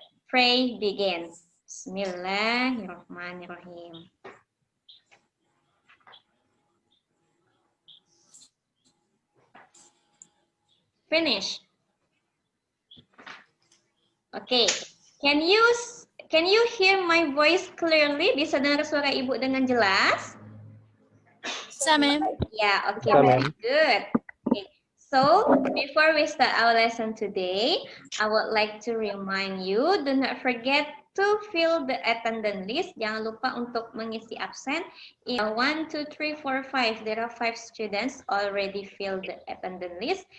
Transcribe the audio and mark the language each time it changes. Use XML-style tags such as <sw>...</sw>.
<en>Pray begins.</en> <ar>Bismillahirrahmanirrahim.</ar> <en>Finish. Okay. Can you hear my voice clearly?</en> <id>Bisa dengar suara Ibu dengan jelas? Bisa,</id> <en>ma'am. Yeah, okay, very good. Okay. So, before we start our lesson today, I would like to remind you, do not forget to fill the attendance list.</en> <id>Jangan lupa untuk mengisi absen. 1, 2, 3, 4, 5.</id> <en>There are 5 students already filled the attendance list.</en>